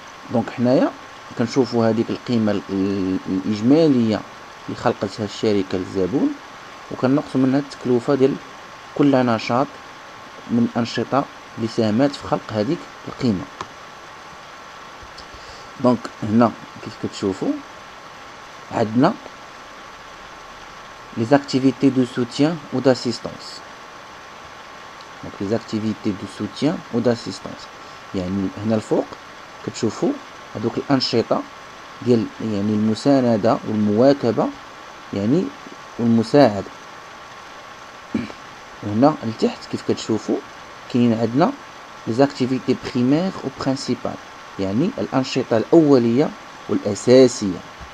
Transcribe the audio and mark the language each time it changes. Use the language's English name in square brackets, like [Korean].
[Arabic] دونك حنايا كنشوفوا هذيك القيمه الاجماليه اللي خلقتها الشركه للزبون، وكنقصوا منها التكلفه ديال كل نشاط من الانشطه اللي ساهمت في خلق هذيك القيمه. دونك هنا كيف كتشوفوا عندنا [French] les activités de soutien ou d'assistance. Donc les activités de soutien ou d'assistance. [Arabic] يعني هنا الفوق كتشوفوا هذوك الأنشطة ديال يعني المساندة والمواكبة يعني والمساعدة. وهنا لتحت كيف كتشوفوا كاين عندنا [French] les activités primaires ou principales، [Arabic] يعني الأنشطة الأولية والأساسية.